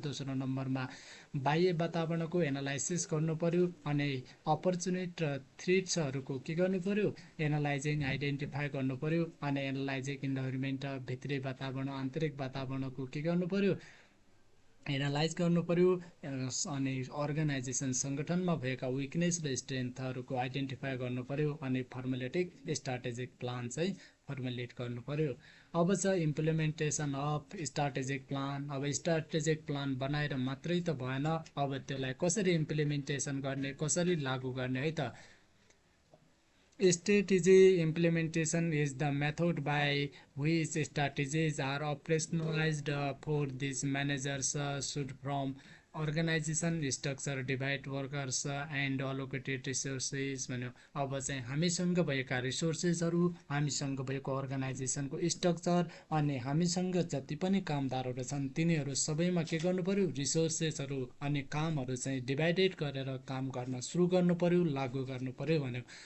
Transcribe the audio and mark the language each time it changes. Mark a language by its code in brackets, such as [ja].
[ne] दोस्रो नम्बरमा बाह्य वातावरणको एनालाइसिस गर्नु पर्यो अनि अपर्च्युनिटी र थ्रेट्सहरूको के गर्नु पर्यो, एनालाइजिङ आइडेन्टिफाई गर्नु पर्यो अनि एनालाइजिङ इन्भाइरोमेन्ट भित्री वातावरण आन्तरिक वातावरणको के गर्नु पर्यो, एनालाइज गर्नु पर्यो अनि अर्गनाइजेसन सङ्गठनमा भएका विकनेस र स्ट्रेन्थहरूको आइडेन्टिफाई गर्नु पर्यो अनि फर्मुलेटिक स्ट्राटेजिक प्लान चाहिँ फर्मुलेट गर्नु पर्यो। अब छ इम्प्लिमेन्टेसन अफ स्ट्राटेजिक प्लान। अब स्ट्राटेजिक प्लान बनाएर मात्रै त भएन, अब त्यसलाई कसरी इम्प्लिमेन्टेसन गर्ने, कसरी लागू गर्ने है त। [en] Strategy implementation is the method by which strategies are operationalized for these managers should from organization structure divide workers and allocated resources [ne] भन्यो। अब चाहिँ हामीसँग भएका रिसोर्सेसहरू, हामीसँग भएको अर्गनाइजेसनको स्ट्रक्चर अनि हामीसँग जति पनि कामदारहरू छन् तिनीहरू सबैमा के गर्नु पर्यो, रिसोर्सेसहरू अनि कामहरू चाहिँ डिभाइडेड गरेर काम गर्न सुरु गर्नु पर्यो, लागू गर्नु पर्यो भन्यो।